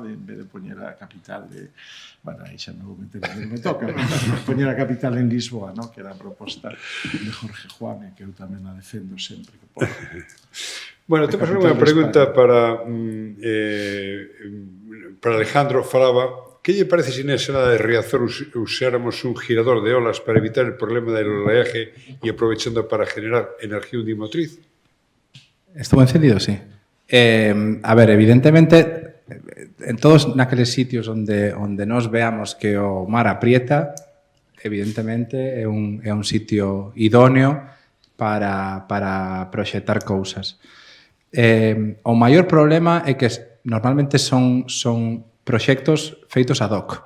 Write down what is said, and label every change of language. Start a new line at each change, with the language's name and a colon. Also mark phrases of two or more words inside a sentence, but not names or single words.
Galician: En vez de poñer a capital de... Bueno, aí xa non vou meter onde me toca, poñer a capital en Lisboa, ¿no? Que era a proposta de Jorge Juan, e que eu tamén a defendo sempre que podo. Bueno, temos unha pregunta para Alejandro. Falaba, que lle parece se nesa de Riazor usáramos un girador de olas
Spanish: para evitar el problema del oleaje
Galician: e
Spanish: aprovechando para generar energía undimotriz? Estuvo encendido, sí.
Galician: A ver, evidentemente, en todos naqueles sitios onde nos veamos que o mar aprieta, evidentemente é un sitio idóneo para proxectar cousas. O maior problema é que normalmente son proxectos feitos ad hoc.